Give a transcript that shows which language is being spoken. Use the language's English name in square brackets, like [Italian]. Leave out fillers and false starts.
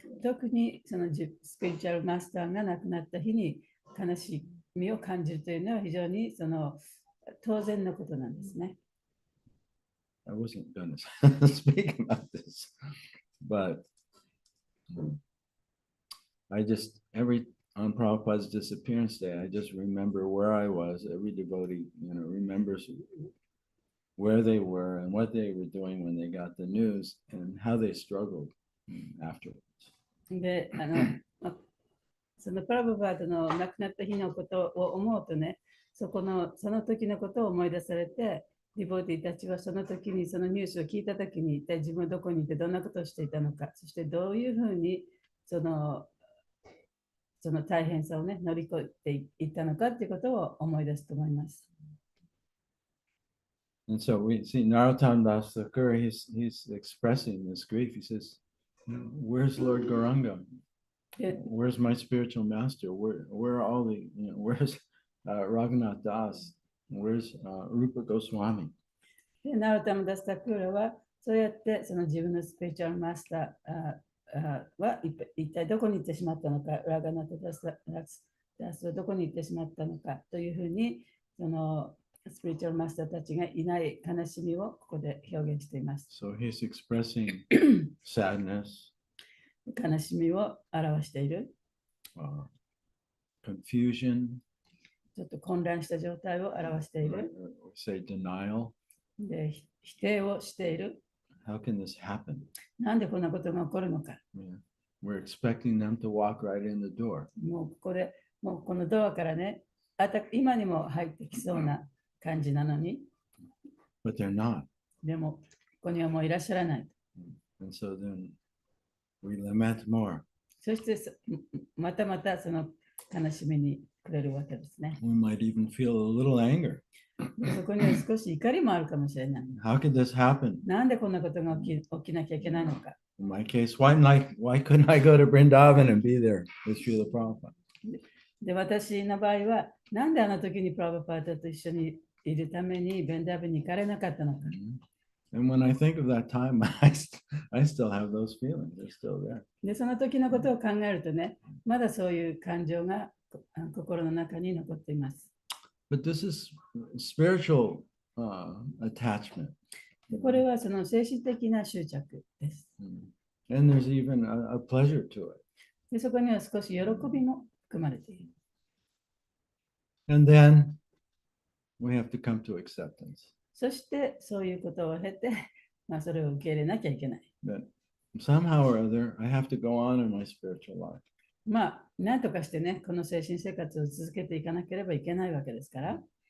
[Japanese] 特にそのスピリチュアルマスターが亡くなった日に悲しみを感じるというのは非常にその当然のことなんですね。 [English] I wasn't going to speak about this, but I just, on Prabhupada's disappearance day, I just remember where I was. Every devotee, remembers where they were and what they were doing when they got the news and how they struggled afterwards. [Japanese] で、そのプラブパードの亡くなった日のことを思うとね、その時のことを思い出されて、ディボティたちはその時にそのニュースを聞いた時に一体自分はどこにいてどんなことをしていたのか、そしてどういうふうにその大変さをね、乗り越えていったのかということを思い出すと思います。 [English] And so we see Narottam Das Thakur, he's expressing this grief. He says, where's Lord Gauranga? Where's my spiritual master? Where are all the, where's Raghunath Das? Where's Rupa Goswami? [Japanese] で、ナロタム・ダスタクーラはそうやってその自分のスピリチュアルマスターは一体どこに行ってしまったのか、ラガナタダスはどこに行ってしまったのかというふうにそのスピリチュアルマスターたちがいない悲しみをここで表現しています。 [English] So he's expressing sadness, [Japanese] 悲しみを表している。 [English] confusion, [Japanese] ちょっと混乱した状態を表している。 [English] say denial. [Japanese] で、否定をしている。 [English] How can this happen? [Japanese] なんでこんなことが起こるのか。 [English] We're expecting them to walk right in the door. [Japanese] もうここで、もうこのドアからね、今にも入ってきそうな感じなのに。 [English] But they're not. [Japanese] でも、ここにはもういらっしゃらない。 [English] And so then we lament more. [Japanese] そしてまたその悲しみにくれるわけですね。 [English] We might even feel a little anger. [Japanese] そこには少し怒りもあるかもしれない。 [English] How could this happen? [Japanese] なんでこんなことが起きなきゃいけないのか。 [English] In my case, why couldn't I go to Vrindavan and be there with Srila Prabhupada? [Japanese] で、私の場合は、なんであの時にプラブパータと一緒にいるためにベンダーブに行かれなかったのか。 [English] And when I think of that time, I still have those feelings. They're still there. [Japanese] で、その時のことを考えるとね、まだそういう感情が心の中に残っています。 [English] But this is spiritual attachment. [Japanese] で、これはその精神的な執着です。 [English] And there's even a pleasure to it. [Japanese] で、そこには少し喜びも含まれている。 [English] And then we have to come to acceptance. [Japanese] そしてそういうことを経て、それを受け入れなきゃいけない。 [English] That somehow or other, I have to go on in my spiritual life. [Japanese] なんとかしてね、この精神生活を続けていかなければいけないわけですから。